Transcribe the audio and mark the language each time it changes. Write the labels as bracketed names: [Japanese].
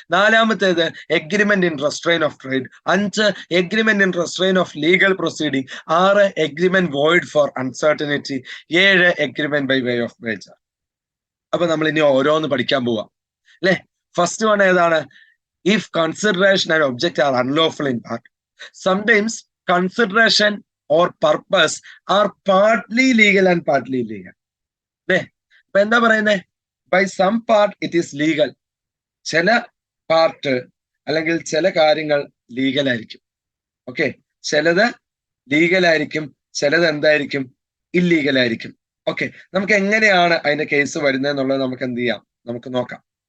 [English] നാലാമത്തേത് agreement in restraint of trade. 5, agreement in restraint of legal proceeding. 6, agreement void for uncertainty. 7, agreement by way of wager. [Malayalam] അപ്പൊ നമ്മൾ ഇനി ഓരോന്ന് പഠിക്കാൻ പോവാം അല്ലെ. ഫസ്റ്റ് വൺ ഏതാണ്? [English] If consideration and object are unlawful in part. Sometimes consideration or purpose are partly legal and partly illegal. [Malayalam] അപ്പൊ എന്താ പറയുന്നേ? [English] By some part it is legal. [Malayalam] ചില പാർട്ട് അല്ലെങ്കിൽ ചില കാര്യങ്ങൾ ലീഗൽ ആയിരിക്കും. ഓക്കെ, ചിലത് ലീഗൽ ആയിരിക്കും, ചിലത് എന്തായിരിക്കും? ഇല്ലീഗൽ ആയിരിക്കും. ഓക്കെ, നമുക്ക് എങ്ങനെയാണ് അതിന്റെ കേസ് വരുന്നത് എന്നുള്ളത് നമുക്ക് എന്ത് ചെയ്യാം? നമുക്ക് നോക്കാം.